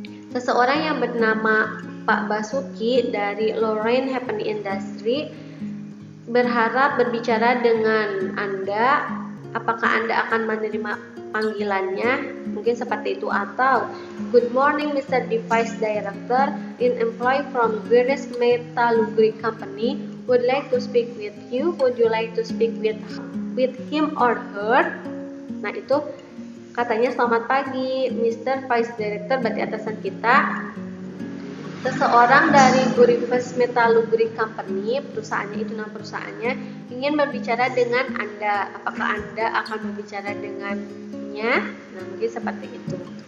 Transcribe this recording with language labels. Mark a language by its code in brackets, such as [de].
[id] Seseorang yang bernama Pak Basuki dari Lorraine Happy Industry berharap berbicara dengan Anda. Apakah Anda akan menerima panggilannya? Mungkin seperti itu. Atau [en] good morning Mr. Device Director, in employee from Greatest Metallurgy Company would like to speak with you. Would you like to speak with him or her? [id] Nah, itu katanya selamat pagi Mr. Vice Director, berarti atasan kita. Seseorang dari Greatest Metallurgy Company, perusahaannya itu nama perusahaannya, ingin berbicara dengan Anda. Apakah Anda akan berbicara dengannya? Nah, mungkin seperti itu.